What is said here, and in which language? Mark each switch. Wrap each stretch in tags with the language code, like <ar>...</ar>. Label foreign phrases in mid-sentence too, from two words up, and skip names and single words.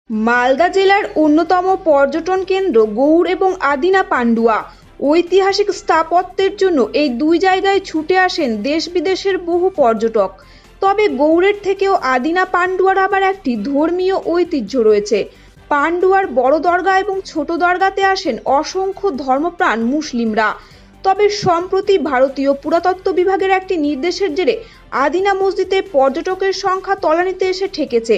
<bn>মালদা জেলার অন্যতম পর্যটন কেন্দ্র গৌড় এবং আদিনা পান্ডুয়া ঐতিহাসিক স্থাপত্যের জন্য এই দুই জায়গায় ছুটে আসেন দেশ বিদেশের বহু পর্যটক। তবে গৌড়ের থেকেও আদিনা পান্ডুয়ার আবার একটি ধর্মীয় ঐতিহ্য রয়েছে। পান্ডুয়ার বড় দরগা এবং ছোট দরগাতে আসেন অসংখ্য ধর্মপ্রাণ মুসলিমরা। তবে সম্প্রতি ভারতীয় পুরাতত্ত্ব বিভাগের একটি নির্দেশের জেরে আদিনা মসজিদে পর্যটকের সংখ্যা তলানিতে এসে ঠেকেছে।</bn>